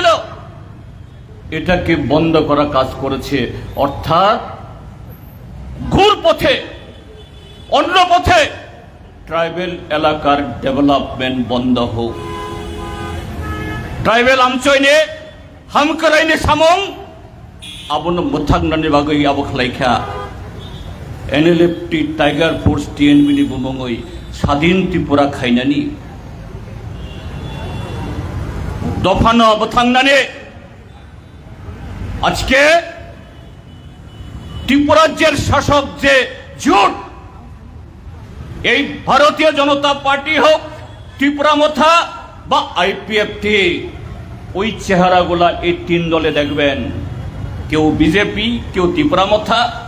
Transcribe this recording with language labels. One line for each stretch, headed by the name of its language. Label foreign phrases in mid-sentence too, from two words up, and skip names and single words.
Bangla: এটাকে বন্ধ করা কাজ করেছে। অর্থাৎ ঘুর পথে, অন্য পথে ট্রাইবেল এলাকার ডেভেলপমেন্ট বন্ধ হোক।
Kok Borok: ট্রাইবেল আমচইনে, হামকরাইনে সামং, abon muthangnan bagai abo khalaikha NLFT Tiger Force TNB ni bumongoi স্বাধীন ত্রিপুরা খাইনানি দফানো বথাংনানে
Bangla: আজকে ত্রিপুরা রাজ্যের শাসক যে জোট এই ভারতীয় জনতা পার্টি হোক ত্রিপুরা মথা বা আইপিএফটি ওই চেহারাগুলা এই তিন দলে দেখবেন কেউ বিজেপি কেউ ত্রিপুরা মথা